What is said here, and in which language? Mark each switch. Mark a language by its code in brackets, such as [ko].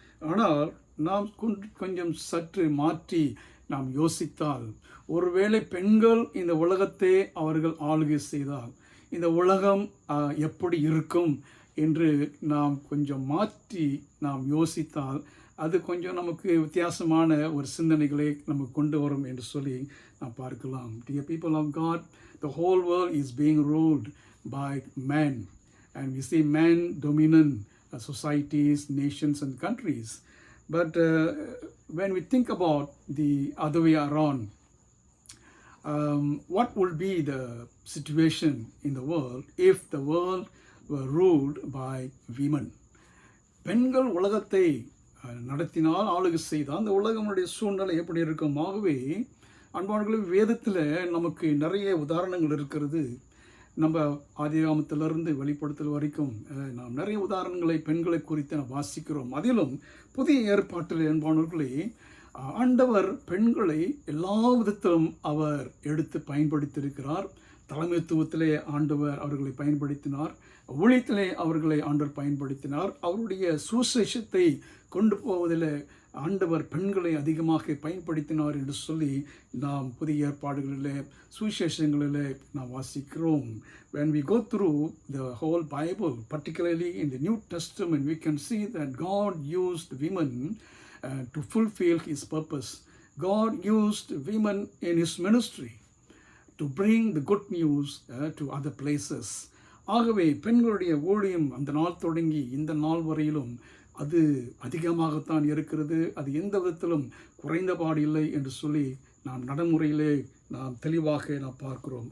[ta] ஆனால் நாம் கொஞ்சம் சற்று மாற்றி நாம் யோசித்தால், ஒருவேளை பெண்கள் இந்த உலகத்தை அவர்கள் ஆளுகை செய்தால் இந்த உலகம் எப்படி இருக்கும் என்று நாம் கொஞ்சம் மாற்றி நாம் யோசித்தால் அது கொஞ்சம் நமக்கு வித்தியாசமான ஒரு சிந்தனைகளை நமக்கு கொண்டு வரும் என்று சொல்லி நாம் பார்க்கலாம். [en] Dear people of God, the whole world is being ruled by men. And we see men dominant societies, nations, and countries. But when we think about the other way around, what would be the situation in the world if the world were ruled by women? [ta] பெண்கள் உலகத்தை நடத்தினால், ஆளுகை செய்தால், அந்த உலகமுடைய சூழ்நிலை எப்படி இருக்கும்? ஆகவே அன்பானவர்களே, வேதத்தில் நமக்கு நிறைய உதாரணங்கள் இருக்கிறது. நம்ம ஆதியாகமத்திலிருந்து வெளிப்படுத்தல் வரைக்கும் நாம் நிறைய உதாரணங்களை பெண்களை குறித்து நாம் வாசிக்கிறோம். அதிலும் புதிய ஏற்பாட்டில் அன்பானவர்களே, ஆண்டவர் பெண்களை எல்லா விதத்திலும் அவர் எடுத்து பயன்படுத்தியிருக்கிறார். தலைமைத்துவத்திலே ஆண்டவர் அவர்களை பயன்படுத்தினார், ஊழியத்திலே அவர்களை ஆண்டவர் பயன்படுத்தினார். அவருடைய சுவிசேஷத்தை கொண்டு போவதில் ஆண்டவர் பெண்களை அதிகமாக பயன்படுத்தினார் என்று சொல்லி நாம் புதிய ஏற்பாடுகளிலே சுவிசேஷங்களிலே நாம் வாசிக்கிறோம். [en] When we go through the whole Bible, particularly in the New Testament, we can see that God used women to fulfill His purpose. God used women in His ministry to bring the good news to other places. [ta] ஆகவே பெண்களுடைய ஊழியம் அந்த நாள் தொடங்கி இந்த நாள் வரையிலும் அது அதிகமாகத்தான் இருக்கிறது. அது எந்த விதத்திலும் குறைந்தபாடு இல்லை என்று சொல்லி நாம் நடைமுறையிலே நாம் தெளிவாக நாம் பார்க்கிறோம்.